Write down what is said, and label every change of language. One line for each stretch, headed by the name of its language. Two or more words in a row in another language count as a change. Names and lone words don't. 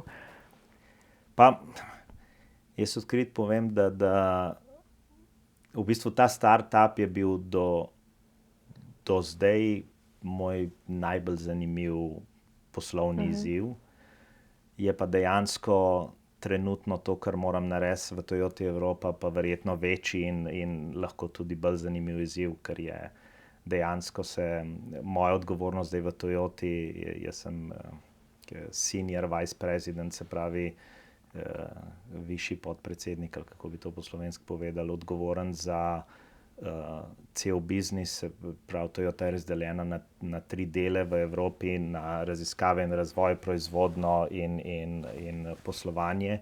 Slovenian: Pa jaz odkrit povem, da v bistvu ta startup je bil do zdaj moj najbolj zanimiv poslovni izziv. Je pa dejansko trenutno to, kar moram narediti v Toyoti Evropa, pa verjetno večji in lahko tudi bolj zanimiv izziv, ker je dejansko moja odgovornost zdaj v Toyoti, jaz sem
English: senior vice president,
Slovenian: se pravi višji podpredsednik, ali kako bi to po slovensko povedali, odgovoren za cel biznis. Prav Toyota je razdeljena na 3 dele v Evropi, na raziskave in razvoj, proizvodnjo in poslovanje.